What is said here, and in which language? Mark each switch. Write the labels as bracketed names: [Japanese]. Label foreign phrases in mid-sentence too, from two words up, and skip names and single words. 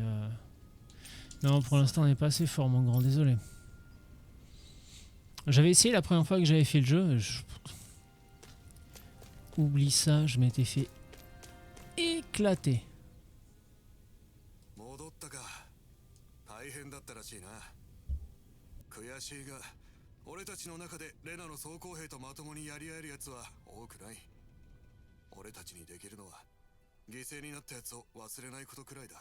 [French] Non, pour l'instant, on n'est pas assez fort, mon grand, désolé. J'avais essayé la première fois que j'avais fait le jeu. oublie ça, je m'étais fait éclater. [Japanese] 戻ったか。大変だったらしいな。悔しいが、俺たちの中でレナの装甲兵とまともにやり合えるやつは多くない。俺たちにできるのは犠牲になったやつを忘れないことくらいだ。